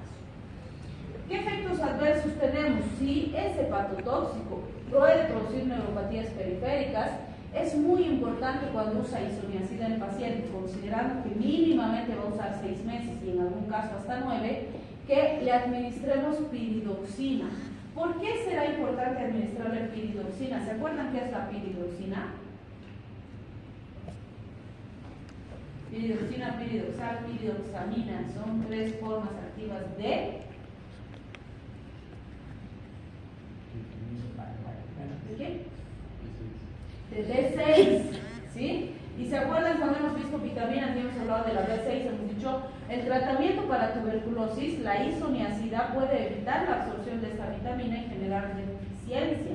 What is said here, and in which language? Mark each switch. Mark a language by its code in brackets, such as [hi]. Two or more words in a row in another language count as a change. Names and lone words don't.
[es] ¿Qué efectos adversos tenemos? Si es hepatotóxico, puede producir neuropatías periféricas. Es muy importante cuando usa isoniazida en el paciente, considerando que mínimamente va a usar 6 meses y en algún caso hasta 9, que le administremos piridoxina. ¿Por qué será importante administrarle piridoxina? ¿Se acuerdan qué es la piridoxina? Piridoxina, piridoxal, piridoxamina son 3 formas activas de ¿qué? De B6, ¿sí? Y se acuerdan cuando hemos visto vitaminas y hemos hablado de la B6, hemos dicho, el tratamiento para tuberculosis, la isoniazida, puede evitar la absorción de esta vitamina y generar deficiencia.